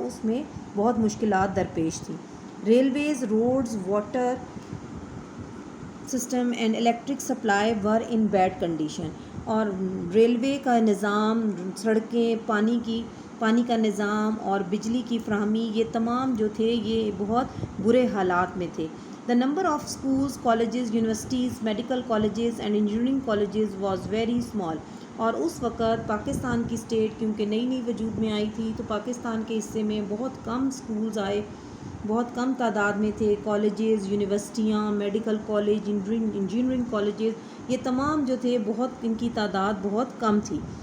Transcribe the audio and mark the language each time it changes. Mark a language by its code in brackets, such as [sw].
[ur] اس میں بہت مشکلات درپیش تھی. [en] Railways, roads, water system and electric supply were in bad condition. [ur] اور ریلوے کا نظام، سڑکیں، پانی کا نظام اور بجلی کی فراہمی، یہ تمام جو تھے یہ بہت برے حالات میں تھے. [en] The number of schools, colleges, universities, medical colleges and engineering colleges was very small. [ur] اور اس وقت پاکستان کی اسٹیٹ کیونکہ نئی وجود میں آئی تھی تو پاکستان کے حصے میں بہت کم سکولز آئے، بہت کم تعداد میں تھے. کالجز، یونیورسٹیاں، میڈیکل کالج، انجینئرنگ کالجز، یہ تمام جو تھے بہت ان کی تعداد بہت کم تھی.